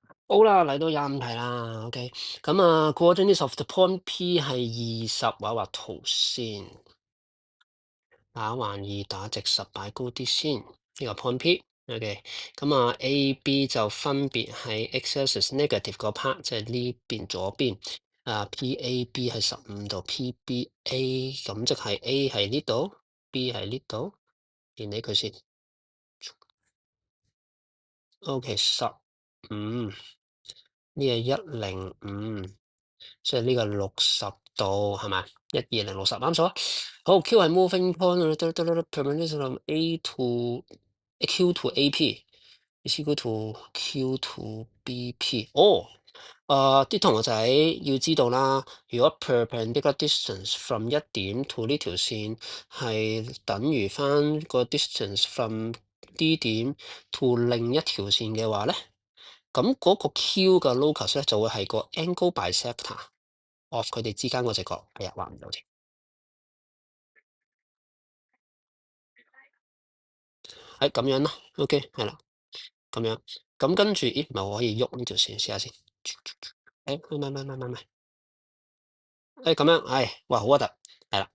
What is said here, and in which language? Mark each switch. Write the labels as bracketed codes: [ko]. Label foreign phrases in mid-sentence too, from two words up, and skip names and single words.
[yue] 好啦，嚟到25題啦，OK。咁啊 ， [en] coordinates of the point P [yue] 係20，畫圖先。打橫二打直10擺高啲先，呢個 point P，OK。咁啊，A、B 就分別係 [en] x-axis negative [yue] 個 part，即係呢邊左邊。PAB 係15度，PBA 咁即係 A 係呢度，B 係呢度，連起佢先。OK，15，呢係105。即係呢個60度係咪？12060啱數啊。 [en] 好，Q 係 moving point，perpendicular A to Q to AP is equal to Q to BP。 [yue] 哦，啲同學仔要知道啦，如果 [en] perpendicular distance from [yue] 一點 to 呢條線係等於翻個 [en] distance from [yue] 呢點 to 另一條線嘅話咧，咁嗰個 Q 嘅 locus 咧就會係個 [en] angle bisector of [yue] 佢哋之間嗰隻角。哎呀，畫唔到添。咁樣咯，OK，係啦，咁樣。咁跟住，咦，唔係我可以喐呢條線，試下先。唔係，咁樣，哇，好核突，係啦。